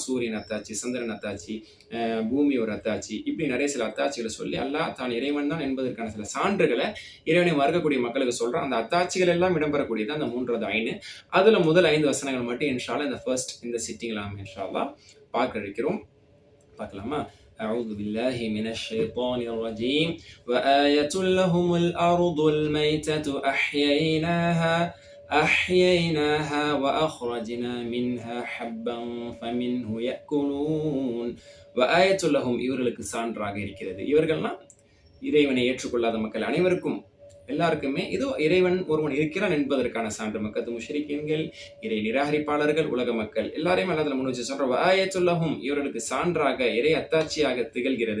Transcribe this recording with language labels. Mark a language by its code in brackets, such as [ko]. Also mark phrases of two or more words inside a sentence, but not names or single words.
[ta] சூரியன் அத்தாட்சி, சந்திரன் அத்தாட்சி, பூமி ஒரு அத்தாட்சி, இப்படி நிறைய சில அத்தாட்சிகளை சொல்லி அல்லாஹ் தான் இறைவன் தான் என்பதற்கான சில சான்றுகளை இறைவனை மறுக்கக்கூடிய மக்களுக்கு சொல்றான். அந்த அத்தாட்சிகள் எல்லாம் இடம்பெறக்கூடியது அந்த 3வது ஐனு. அதுல முதல் 5 வசனங்கள் மட்டும் [ar] إن شاء الله [ta] இந்த ஃபர்ஸ்ட் இந்த சிட்டிங்ல நாம [ar] إن شاء الله [ta] பார்க்க இருக்கிறோம். பார்க்கலாமா? [ar] أعوذ بالله من الشيطان الرجيم وآية لهم الأرض الميتة أحييناها وأخرجنا منها حبا فمنه يأكلون وآية لهم [ta] இவர்களுக்கு சான்றாக இருக்கிறது. இவர்கள்னா இறைவனை ஏற்றுக்கொள்ளாத மக்கள் அனைவருக்கும் எல்லாருக்குமே இதோ இறைவன் ஒருவன் இருக்கிறான் என்பதற்கான சான்று. மக்கத்து முஷ்ரிக்கீன்கள், இறை நிராகரிப்பாளர்கள், உலக மக்கள் எல்லாரையும் அல்லாஹ் முன் வச்சு சொல்ற ஆயத்துல்லஹும் இவர்களுக்கு சான்றாக இறை அத்தாட்சியாக திகழ்கிறது.